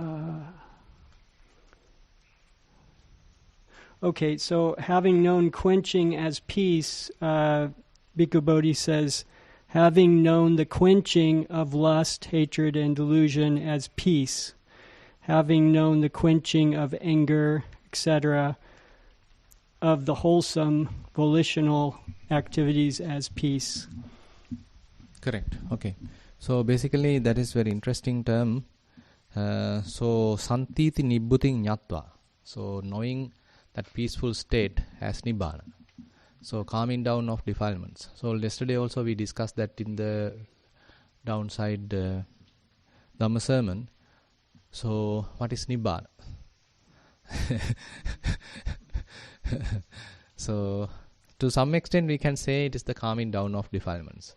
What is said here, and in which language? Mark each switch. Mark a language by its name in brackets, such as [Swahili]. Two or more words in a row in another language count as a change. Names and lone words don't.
[English] Okay, so having known quenching as peace, Bhikkhu Bodhi says, having known the quenching of lust, hatred, and delusion as peace, having known the quenching of anger, etc., of the wholesome volitional activities as peace. Correct. Okay. So basically that is very interesting term. [Pali] So santiti nibbuting nyatva. [English] So knowing that peaceful state as nibbana. So calming down of defilements. So yesterday also we discussed that in the downside Dhamma sermon. So what is nibbana? So to some extent we can say it is the calming down of defilements.